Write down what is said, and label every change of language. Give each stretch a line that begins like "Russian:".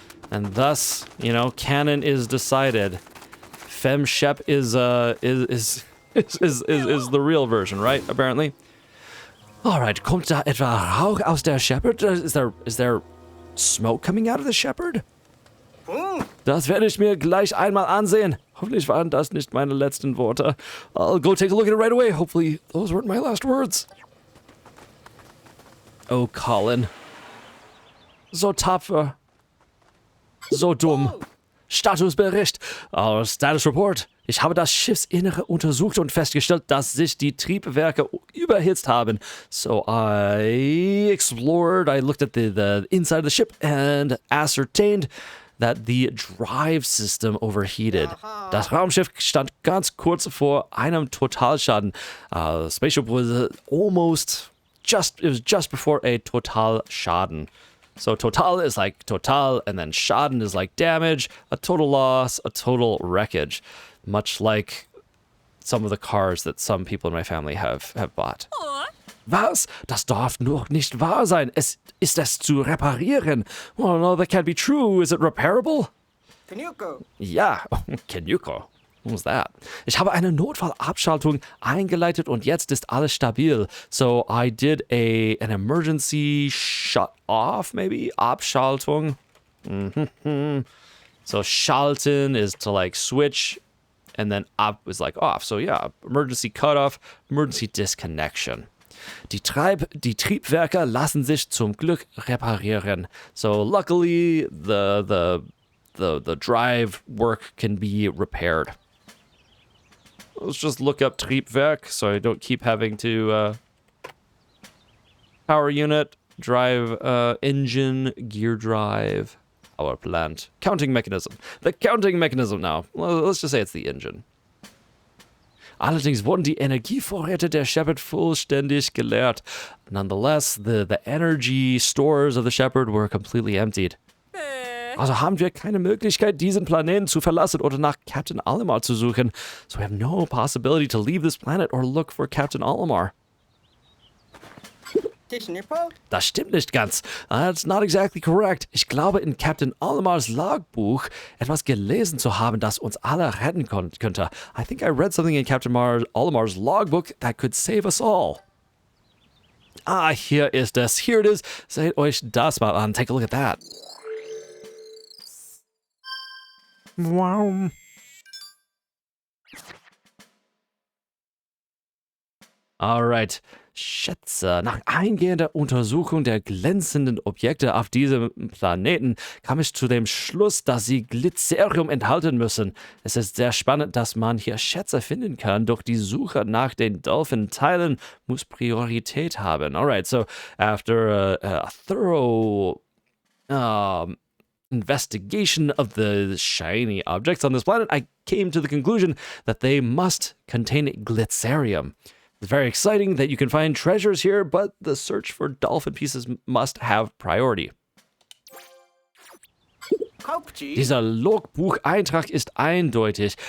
English: And thus, you know, canon is decided. Fem Shep is the real version, right? Apparently.
German: Alright, kommt da etwa Rauch aus der Shepherd?
English: Is there smoke coming out of the Shepherd?
German: Das werde ich mir gleich einmal ansehen. Hoffentlich waren das nicht meine letzten Worte.
English: I'll go take a look at it right away. Hopefully those weren't my last words.
German: Oh, Colin. So tapfer. So dumm. Statusbericht.
English: Status Report.
German: Ich habe das Schiffsinnere untersucht und festgestellt, dass sich die Triebwerke überhitzt haben.
English: So I looked at the inside of the ship and ascertained that the drive system overheated.
German: Das Raumschiff stand ganz kurz vor einem Totalschaden.
English: The spaceship was just before a total Schaden. So total is like total, and then Schaden is like damage, a total loss, a total wreckage. Much like some of the cars that some people in my family have bought.
German: Was? Das darf doch nicht wahr sein. Ist es zu reparieren?
English: Oh no, that can't be true. Is it repairable? Kenyuko. Ja, Kenyuko. What was that?
German: Ich habe eine Notfallabschaltung eingeleitet und jetzt ist alles stabil.
English: So I did an emergency shut off, maybe?
German: Abschaltung.
English: So schalten is to like switch, and then up is like off. So yeah, emergency cutoff, emergency disconnection.
German: Die Triebwerke lassen sich zum Glück reparieren.
English: So luckily the drive work can be repaired. Let's just look up Triebwerk so I don't keep having to power unit, drive, engine, gear drive, power plant, counting mechanism. The counting mechanism now. Well, let's just say it's the engine.
German: Allerdings wurden die Energievorräte der Shepherd vollständig geleert.
English: Nonetheless, the energy stores of the Shepherd were completely emptied.
German: Also haben wir keine Möglichkeit, diesen Planeten zu verlassen oder nach Captain Olimar zu suchen.
English: So we have no possibility to leave this planet or look for Captain Olimar.
German: Das stimmt nicht ganz.
English: That's not exactly correct.
German: Ich glaube, in Captain Olimars Logbuch etwas gelesen zu haben, das uns alle retten könnte.
English: I think I read something in Captain Olimar's logbook that could save us all.
German: Ah, hier ist es.
English: Here it is.
German: Seht euch das mal an.
English: Take a look at that. Wow.
German: Alright. Schätze. Nach eingehender Untersuchung der glänzenden Objekte auf diesem Planeten kam ich zu dem Schluss, dass sie Glycerium enthalten müssen. Es ist sehr spannend, dass man hier Schätze finden kann, doch die Suche nach den Dolphin-Teilen muss Priorität haben.
English: Alright, so after a thorough investigation of the shiny objects on this planet, I came to the conclusion that they must contain Glycerium. It's very exciting that you can find treasures here, but the search for dolphin pieces must have priority.
German: Dieser Logbucheintrag ist eindeutig.